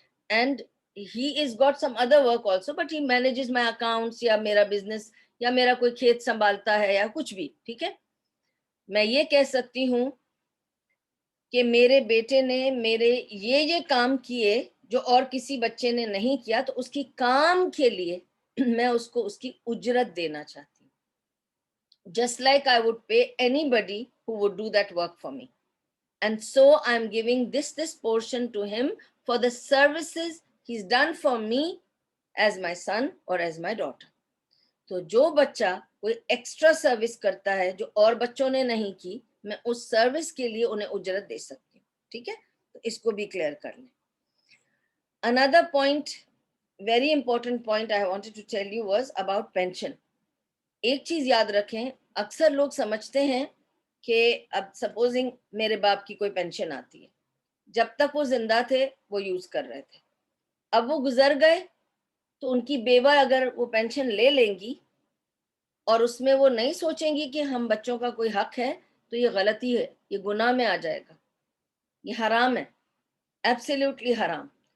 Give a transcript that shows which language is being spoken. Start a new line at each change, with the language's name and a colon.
Urdu: And
English: he is got some other work also but he manages my accounts
Urdu: یا میرا business یا میرا کوئی کھیت سنبھالتا ہے یا کچھ بھی. ٹھیک ہے. میں یہ کہہ سکتی ہوں کہ میرے بیٹے نے میرے یہ کام کیے جو اور کسی بچے نے نہیں کیا, تو اس کی کام کے لیے میں اس کو اس کی اجرت دینا چاہتی ہوں.
English: Just like I would pay anybody who would do that work for me. And so I'm giving this portion to him for the services he's done for me as my son or as my daughter.
Urdu: تو جو بچہ کوئی extra service کرتا ہے جو اور بچوں نے نہیں کی, میں اس سروس کے لیے انہیں اجرت دے سکتی ہوں. ٹھیک ہے, تو اس کو بھی کلیئر کر لیں.
English: Another point, very important point I wanted to tell you was about pension.
Urdu: ایک چیز یاد رکھیں, اکثر لوگ سمجھتے ہیں کہ اب سپوزنگ میرے باپ کی کوئی پینشن آتی ہے, جب تک وہ زندہ تھے وہ یوز کر رہے تھے, اب وہ گزر گئے تو ان کی بیوہ اگر وہ پینشن لے لیں گی اور اس میں وہ نہیں سوچیں گی کہ ہم بچوں کا کوئی حق ہے, تو یہ غلطی ہے, یہ گناہ میں آ جائے گا, یہ حرام ہے, ایبسلیوٹلی حرام.